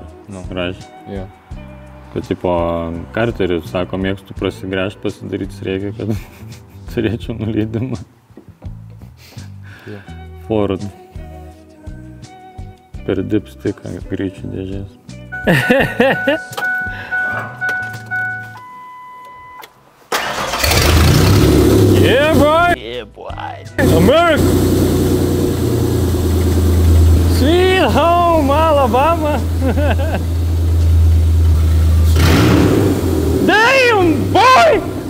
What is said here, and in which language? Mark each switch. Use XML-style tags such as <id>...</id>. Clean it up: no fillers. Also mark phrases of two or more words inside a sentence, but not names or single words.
<lt>Nu. Rašė. Jo. Kad, tipo, Karteris sako, mėgstu prasigręžti, pasidaryti reikia, kad turėčiau nuleidimą. Jo. Ford. Per dipstiką greičių dėžės.</lt> <en>Yeah, boy! Yeah, boy! America! Sweet home, Alabama! Damn, boy!</en>